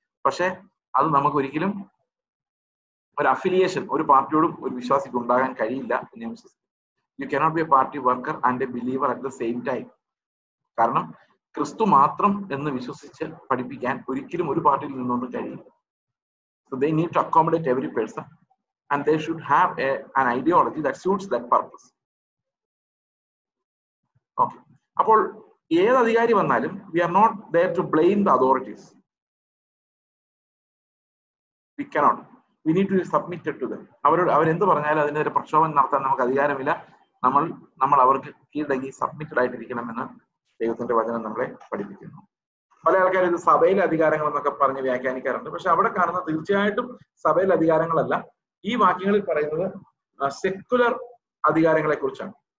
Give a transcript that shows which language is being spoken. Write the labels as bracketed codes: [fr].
[ml] പക്ഷെ അത് നമുക്ക് ഒരിക്കലും ഒരു അഫിലിയേഷൻ ഒരു പാർട്ടിയോടും ഒരു വിശ്വാസിക്ക് ഉണ്ടാകാൻ കഴിയില്ല എന്ന് ഞാൻ വിശ്വസിക്കുന്നു. [en] You cannot be a party worker and a believer at the same time. [ml] കാരണം ക്രിസ്തു മാത്രം എന്ന് വിശ്വസിച്ച് പഠിപ്പിക്കാൻ ഒരിക്കലും ഒരു പാർട്ടിയിൽ നിന്നുകൊണ്ട് കഴിയില്ല. [en] So they need to accommodate every person and they should have an ideology that suits that purpose. Okay. [ml] അപ്പോൾ ഏത് അധികാരി വന്നാലും [en] we are not there to blame the authorities. We cannot. We need to be submitted to them. [ml] അവരെന്ത് പറഞ്ഞാലും അതിനെതിരെ പ്രക്ഷോഭം നടത്താൻ നമുക്ക് അധികാരമില്ല. നമ്മൾ അവർക്ക് കീഴടങ്ങി സബ്മിറ്റഡ് ആയിട്ടിരിക്കണമെന്ന് ദൈവത്തിന്റെ വചനം നമ്മളെ പഠിപ്പിക്കുന്നു. പല ആൾക്കാരും ഇത് സഭയിലെ അധികാരങ്ങൾ എന്നൊക്കെ പറഞ്ഞ് വ്യാഖ്യാനിക്കാറുണ്ട്. പക്ഷെ അവിടെ കാണുന്ന തീർച്ചയായിട്ടും സഭയിലെ അധികാരങ്ങളല്ല. ഈ വാക്യങ്ങളിൽ പറയുന്നത് സെക്കുലർ അധികാരങ്ങളെ കുറിച്ചാണ്.